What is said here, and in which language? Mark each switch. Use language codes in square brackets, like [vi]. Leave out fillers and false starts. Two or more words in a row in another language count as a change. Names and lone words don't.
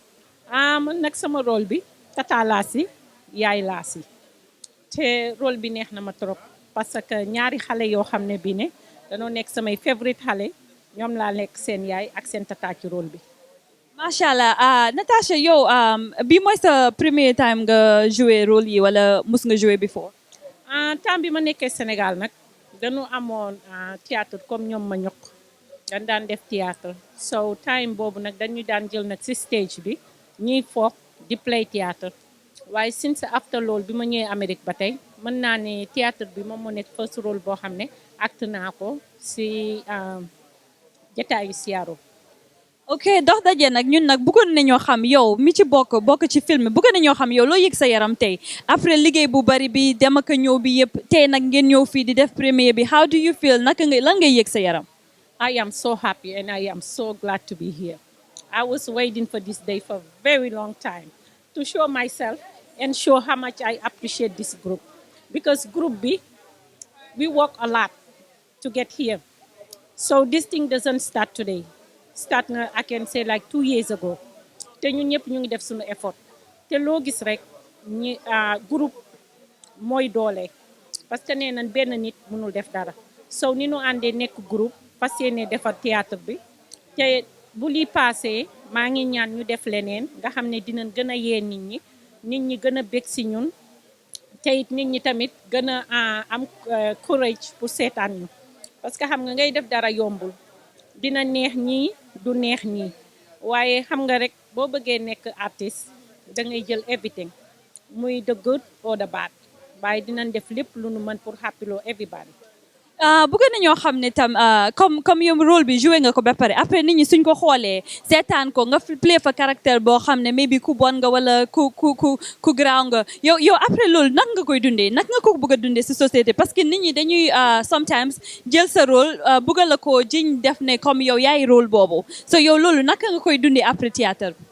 [wo] man nag sama rôle bi tata laa si yaay laa si te rôle bi neex na ma [fr] trop parce que [wo] ñaari xale yoo xam ne bii ne danoo nekk samay favorite xale ñoom laa nekk seen yaay ak seen tata ci rôle bi. [ar] ما شاء الله [wo] Natasha yow bii mooy sa premier time nga [fr] joué rôle [wo] yi wala mus nga joué before. temps bi ma nekkee Sénégal nag dañu amoon théâtre comme ñoom ma ñokk dañ daan def théâtre [en] so time [wo] boobu nag dañu daan jël nag si stage bi ñiy foog di play théâtre waaye [en] since after [wo] loolu bi ma ñëwee Amérique ba tey mën naa ne théâtre bi moom moo nekk first rôle boo xam ne acte naa ko si Jotayu Seattle. ok Dokh Dajeh nag ñun nag bëggoon nañoo xam yow mi ci bokk ci film bëggoon nañoo xam yow loo yëg sa yaram tey après liggéey bu bari bi dem ak ñëw bi yëpp tey nag ngeen ñëw fii di def première bi [en] how do you feel [wo] lan ngay yëg sa yaram. [en] I am so happy and I am so glad to be here. I was waiting for this day for a very long time to show myself and show how much I appreciate this group because group B, we work a lot to get here. So this thing doesn't start today. Start na I can say like 2 years ago. [wo] Te ñun ñëpp ñu ngi def suñu effort. Te loo gis rek ñi groupe mooy doole [fr] parce que [wo] nee nañ benn nit mënul def dara. So ni ñu àndee nekk groupe fas yéene defar théâtre bi te bu lii passé maa ngi ñaan ñu def leneen nga xam ne dinañ gën a yee nit ñi gën a bég si ñun te it nit ñi tamit gën a am courage pour seetaan ñu [fr] parce que [wo] xam nga ngay def dara yombul dina neex ñii du neex ñii waaye xam nga rek boo bëggee nekk artiste da ngay jël everything muy [en] the good or the bad [wo] waaye dinañ def lépp lu nu mën pour happiloo everybody. bëgg nañoo xam ne tam comme yow rôle bi joué nga ko ba pare après nit ñi suñ ko xoolee seetaan ko nga play fa caractère boo xam ne maybe ku bon nga wala ku garaaw nga yow après loolu nag nga koy dundee nag nga ko bëgg a dundee si [fr] société parce que [wo] nit ñi dañuy sometimes jël sa rôle bëgg la ko jiñ def ne comme yow yaay rôle boobu so yow loolu naka nga koy dundee [fr] après théâtre [wo] bi.